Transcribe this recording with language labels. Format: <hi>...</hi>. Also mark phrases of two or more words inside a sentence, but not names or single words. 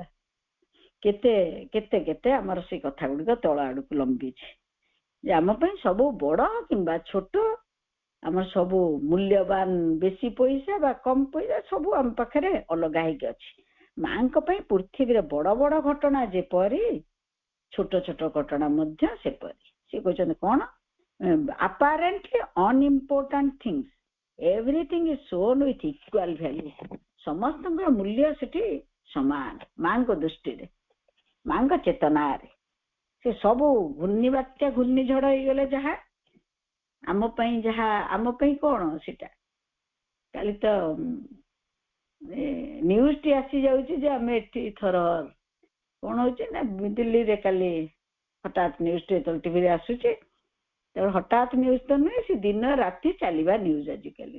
<or>କେତେ କେତେ କେତେ ଆମର ସେ କଥା ଗୁଡିକ ତଳ ଆଡକୁ ଲମ୍ବିଛି, ଯେ ଆମ ପାଇଁ ସବୁ ବଡ କିମ୍ବା ଛୋଟ, ଆମର ସବୁ ମୂଲ୍ୟବାନ, ବେଶୀ ପଇସା ବା କମ ପଇସା, ସବୁ ଆମ ପାଖରେ ଅଲଗା ହେଇକି ଅଛି। ମାଙ୍କ ପାଇଁ ପୃଥିବୀରେ ବଡ ବଡ ଘଟଣା ଯେପରି, ଛୋଟ ଛୋଟ ଘଟଣା ମଧ୍ୟ ସେପରି। ସେ କହୁଛନ୍ତି କଣ,</or> <en>apparently unimportant things, everything is shown with equal value।</en> <or>ସମସ୍ତଙ୍କର ମୂଲ୍ୟ ସେଠି ସମାନ ମାଙ୍କ ଦୃଷ୍ଟିରେ, ମାଙ୍କ ଚେତନାରେ। ସେ ସବୁ ଘୂର୍ଣ୍ଣିବାତ୍ୟା ଘୂର୍ଣ୍ଣିଝଡ ହେଇଗଲେ ଯାହା ଆମ ପାଇଁ, ଯାହା ଆମ ପାଇଁ କଣ ସେଟା, କାଲି ତ ନ୍ୟୁଜଟି ଆସି ଯାଉଛି ଯେ ଆମେ ଏଠି ଥର କଣ ହଉଛି ନା ଦିଲ୍ଲୀରେ କାଲି ହଠାତ୍ ନ୍ୟୁଜଟି ଯେତେବେଳେ ଟିଭିରେ ଆସୁଛି, ତେଣୁ ହଠାତ୍ ନ୍ୟୁଜ ତ ନୁହେଁ, ସେ ଦିନ ରାତି ଚାଲିବା ନ୍ୟୁଜ ଆଜିକାଲି।</or>